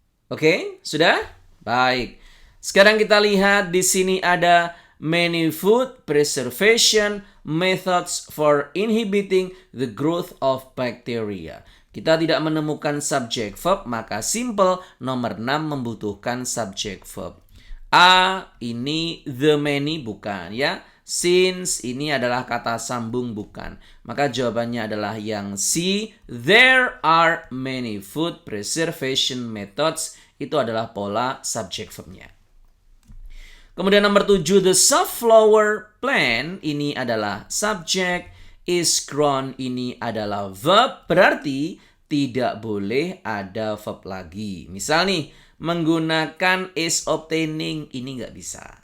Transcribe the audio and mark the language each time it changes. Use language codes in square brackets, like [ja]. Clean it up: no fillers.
[id] Oke, sudah? Baik. Sekarang kita lihat di sini ada [en] many food preservation methods for inhibiting the growth of bacteria. [id] Kita tidak menemukan subject verb, maka simple nomor 6 membutuhkan subject verb. A ini the many bukan ya. Since ini adalah kata sambung bukan. Maka jawabannya adalah yang C. [en] There are many food preservation methods. [id] Itu adalah pola subject verbnya. Kemudian nomor 7, the safflower plant ini adalah subject. [en] Is grown [id] ini adalah verb. Berarti tidak boleh ada verb lagi. Misal nih, menggunakan [en] is obtaining [id] ini nggak bisa.